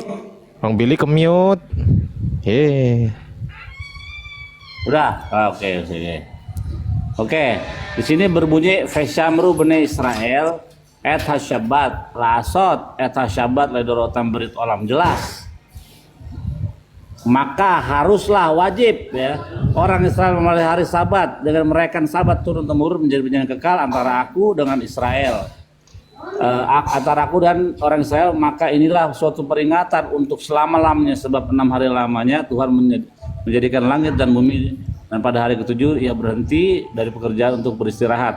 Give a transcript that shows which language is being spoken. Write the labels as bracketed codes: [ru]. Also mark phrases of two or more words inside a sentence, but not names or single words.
[id] Bang Billy ke-mute. Yeay. Udah. Oke. Oke, di sini berbunyi [he] ושמרו בני ישראל את השבת לעשות את השבת לדרתם ברית עולם, [id] jelas. Maka haruslah wajib ya orang Israel memelihara hari Sabat dengan merayakan Sabat turun temurun menjadi perjanjian kekal antara aku dengan Israel. Antara aku dan orang Israel, maka inilah suatu peringatan untuk selama-lamanya, sebab 6 hari lamanya Tuhan menjadikan langit dan bumi, dan pada hari ketujuh ia berhenti dari pekerjaan untuk beristirahat.